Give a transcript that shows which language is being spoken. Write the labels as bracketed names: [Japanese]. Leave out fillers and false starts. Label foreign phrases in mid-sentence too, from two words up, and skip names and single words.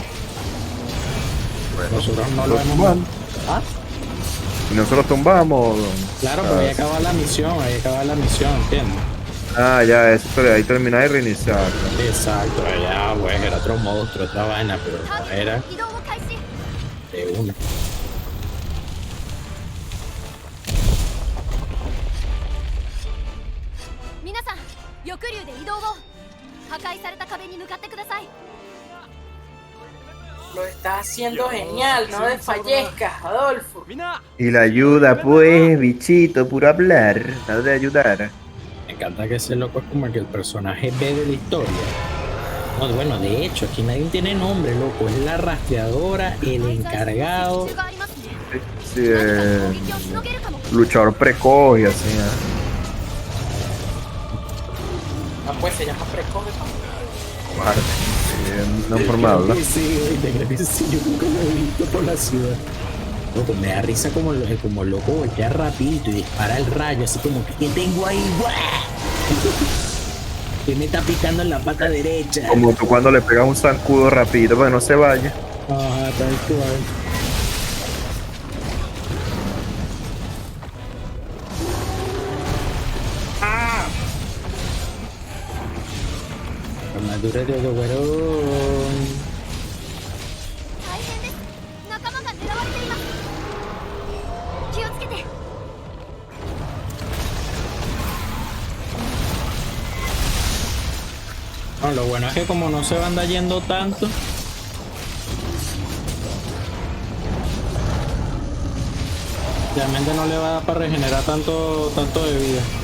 [Spanish] Nosotros no lo hemos tumbamos. ¿Ah? Y nosotros tumbamos. Claro, pero ahí acaba la misión, ¿entiendes? Ah, ya, eso, pero ahí termina de reiniciar. Exacto, ya, bueno, era otro monstruo, otra vaina, pero no era [Japanese] 移動を開始。 [Spanish] de una. [Japanese] 皆さん、翼竜で移動を。破壊された壁に向かってください。 [Spanish] Lo estás haciendo genial, no desfallezcas, Adolfo. Y la ayuda, pues, bichito, puro hablar. Nada de ayudar. Me encanta que ese loco es como que el personaje B de la historia. No, bueno, de hecho, aquí nadie tiene nombre, loco. Es la rastreadora, el encargado. [Japanese] がありますね。 [Spanish] Sí, [Japanese] 何か攻撃をしのげるかも。 [Spanish] luchador precoz y así. Ah, pues se llama precoz. Guarda. Sí, una forma de hablar. Sí, creo que sí, yo nunca lo he visto por la ciudad. Loco, me da risa como loco voltea rapidito y dispara el rayo, así como que ¿qué tengo ahí? ¡Buah! Que me está picando en la pata derecha. Como tú cuando le pegas un zancudo rapidito para que no se vaya. Ajá, tal cual. Armadura de Odoguerón. [Japanese] 大変です。仲間が狙われています。気をつけて。 [Spanish] No, lo bueno es que como no se van yendo tanto, realmente no le va a dar para regenerar tanto de vida.